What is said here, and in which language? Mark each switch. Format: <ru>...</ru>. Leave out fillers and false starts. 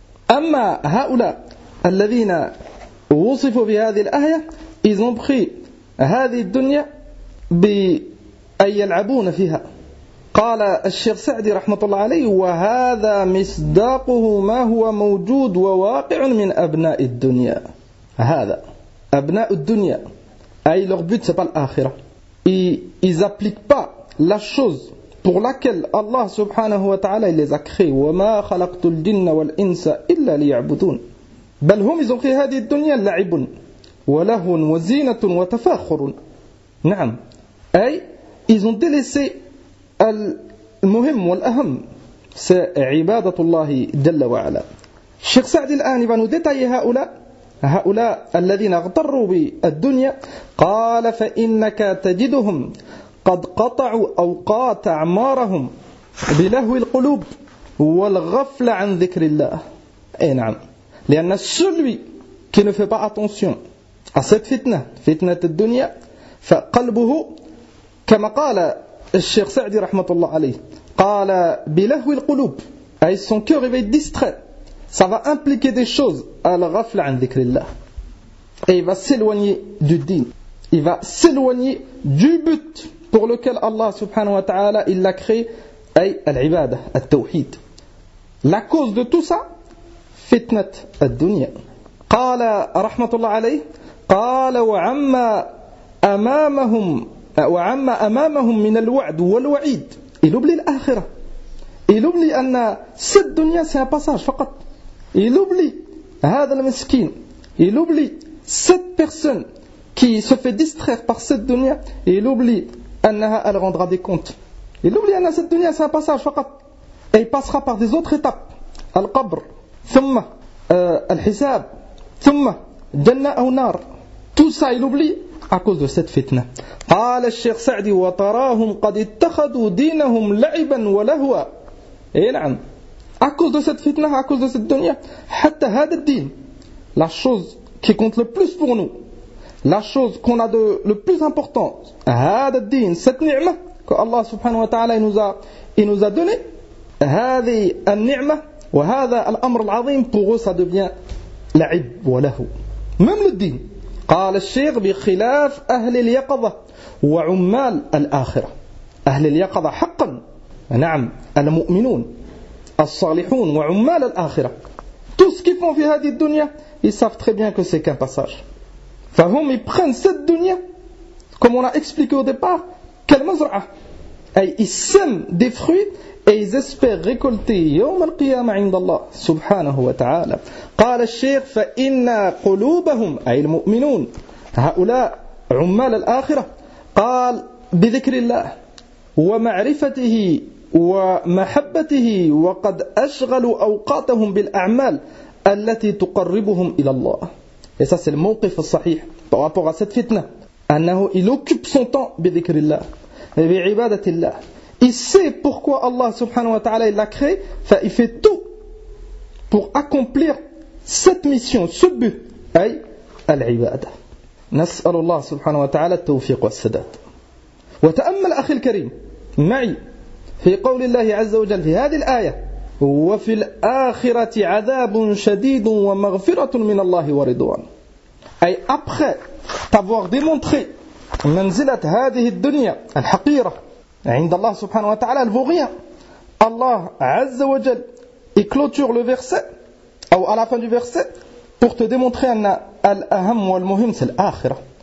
<ar>أما هؤلاء الذين وصفوا بهذه الآية ils ont pris هذه الدنيا بأن يلعبون فيها. قال الشيخ سعدي رحمة الله عليه وهذا مصداقه ما هو موجود وواقع من أبناء الدنيا.</ar> <fr>هذا أبناء الدنيا أي leur but c'est pas l'akhira, ils appliquent pas la chose pour laquelle Allah subhanahu wa ta'ala les a créé.</fr> <ar>وما خلقت الجن والإنس إلا ليعبدون, بل هم ils ont fait هذه الدنيا لعب ولهو وزينة وتفاخر. نعم أي ils ont délaissé المهم والأهم عبادة الله جل وعلا. الشيخ سعدي الآن يبانو ديتاي هؤلاء الذين اغتروا بالدنيا. قال فإنك تجدهم قد قطعوا أوقات أعمارهم بلهو القلوب والغفل عن ذكر الله.</ar> <fr>أي نعم, لأن celui qui ne fait pas attention à cette fitna, fitna الدنيا, فقلبه كما قال الشيخ سعدي رحمة الله عليه قال بلهو القلوب, أي son cœur il va être distrait, ça va impliquer des choses à la ghafla an dhikrillah, et il va s'éloigner du din, il va s'éloigner du but pour lequel Allah subhanahu wa ta'ala il l'a créé, أي al-ibadah al-tawhid. La cause de tout ça fitnat al-dunya.</fr> <ar>قال رحمة الله عليه قال وعما أمامهم وعما أمامهم من الوعد والوعيد.</ar> <fr>Il oublie l'akhira, il oublie أن cette dunya c'est un passage فقط. Il oublie هذا المسكين, il oublie cette personne qui se fait distraire par cette dunya, il oublie أنها elle rendra des comptes. Il oublie أن cette dunya c'est un passage فقط, et il passera par des autres étapes, القبر ثم الحساب ثم جنة أو نار. Tout ça il oublie à cause de cette fitna.</fr> <ar>قال الشيخ سعدي وتراهم قد اتخذوا دينهم لعبا ولهوا.</ar> <fr>اي نعم, à cause de cette fitna, à cause de cette dunya, حتى هذا الدين, la chose qui compte le plus pour nous, la chose qu'on a de le plus important, هذا الدين, cette ni'ma que Allah subhanahu wa ta'ala il nous a donné, هذه النعمه وهذا الامر العظيم, pour eux ça devient لعب ولهو. Même le din.</fr> <ar>قال الشيخ بخلاف أهل اليقظة وعمال الآخرة. أهل اليقظة حقا نعم المؤمنون الصالحون وعمال الآخرة.</ar> <fr>Tous qui font في هذه الدنيا ils savent très bien que c'est qu'un passage. فهم يبخن cette الدنيا comme on a expliqué au départ كالمزرعة, أي ils sèment des fruits et ils espèrent récolter يوم القيامة عند الله سبحانه وتعالى.</fr> <ar>قال الشيخ فإن قلوبهم أي المؤمنون هؤلاء عمال الآخرة قال بذكر الله ومعرفته ومحبته وقد أشغلوا أوقاتهم بالأعمال التي تقربهم إلى الله.</ar> <fr>Et ça c'est le موقف الصحيح par rapport à cette fitna, أنه il occupe son temps بذكر الله بعبادة الله. Il sait pourquoi Allah subhanahu wa ta'ala il l'a créé, fait, il fait tout pour accomplir cette mission, ce but, أي العبادة.</fr> <ar>نسأل الله سبحانه وتعالى التوفيق والسداد. وتأمل أخي الكريم معي في قول الله عز وجل في هذه الآية وفي الآخرة عذاب شديد ومغفرة من الله ورضوان. أي après t'avoir démontré منزلة هذه الدنيا الحقيرة عند الله سبحانه وتعالى الفوغيان, الله عز وجل il clôture le verset ou à la fin du verset pour te démontrer أن الأهم والمهم c'est الآخرة.</ar>